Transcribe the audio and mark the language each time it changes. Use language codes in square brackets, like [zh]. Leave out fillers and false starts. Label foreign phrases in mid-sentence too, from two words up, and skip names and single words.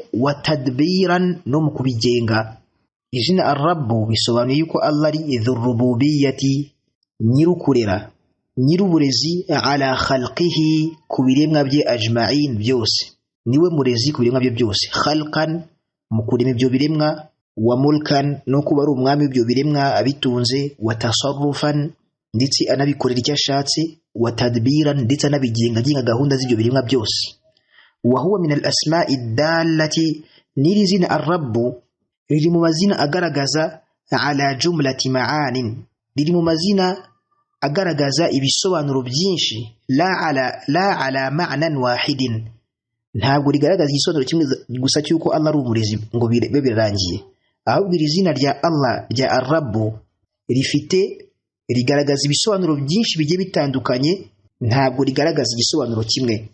[ar] وتدبيرا, [rw] no mu kubigenga. Izina Ar-Rabb bisobanuye yuko Allah ari dhurrububiyyati, nyirukurera, nyiruburezi [ar] على خلقه, [rw] kubiremwa bye ajma'in byose. niwe murezi ku biremwa bye byose. Khalqan, mu kurema ibyo biremwa, [ar] وملكا, [rw] no kuba ari umwami w'ibyo biremwa abitunze, [ar] وتصرفا, [rw] ndetse anabikorera icyo ashatse, [ar] وتدبيرا, [rw] ndetse anabigenga gahunda z'ibyo biremwa byose. [ar] وهو من الأسماء الدالة, [rw] n'iri zina ar-rabbu riri mu mazina agaragaza [ar] على جملة معان, [rw] riri mu mazina agaragaza ibisobanuro byinshi, [ar] لا على معنى واحد, [rw] ntabwo rigaragaza igisobanuro kimwe gusa cy'uko Allah ari umurezi ngo bibe birangiye, ahubwo iri zina rya Allah rya ar-rabbu rigaragaza ibisobanuro byinshi bigiye bitandukanye, ntabwo rigaragaza igisobanuro kimwe.